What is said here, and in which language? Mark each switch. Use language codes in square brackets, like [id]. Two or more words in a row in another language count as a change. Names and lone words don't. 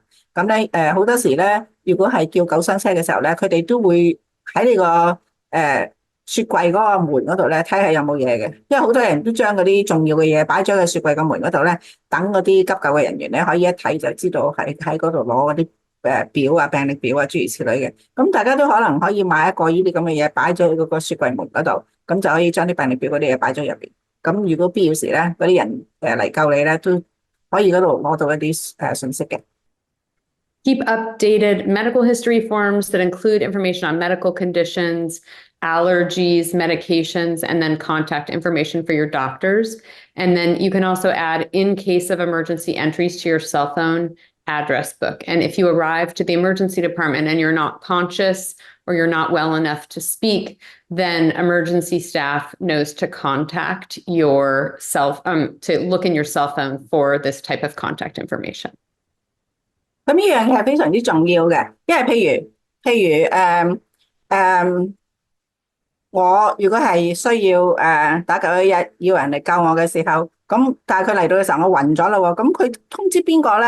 [yue] 咁咧好多時咧，如果係叫救傷車嘅時候咧，佢哋都會喺你個雪櫃嗰個門嗰度咧睇下有冇嘢嘅，因為好多人都將嗰啲重要嘅嘢擺咗喺雪櫃個門嗰度咧，等嗰啲急救嘅人員咧可以一睇就知道喺嗰度攞嗰啲表病歷表諸如此類嘅。咁大家都可能可以買一個呢啲咁嘅嘢擺咗喺嗰個雪櫃門嗰度，咁就可以將啲病歷表嗰啲嘢擺咗入邊。咁如果必要時咧，嗰啲人嚟救你咧，都可以嗰度攞到一啲信息嘅。 [en] Keep updated medical history forms that include information on medical conditions, allergies, medications, and then contact information for your doctors. And then you can also add in case of emergency entries to your cell phone address book. And if you arrive to the emergency department and you're not conscious or you're not well enough to speak, then emergency staff knows to contact your to look in your cell phone for this type of contact information. [yue] 咁呢樣嘢係非常之重要嘅，因為譬如我如果係需要打911要人嚟救我嘅時候，咁但係佢嚟到嘅時候我暈咗啦喎，咁佢通知邊個咧？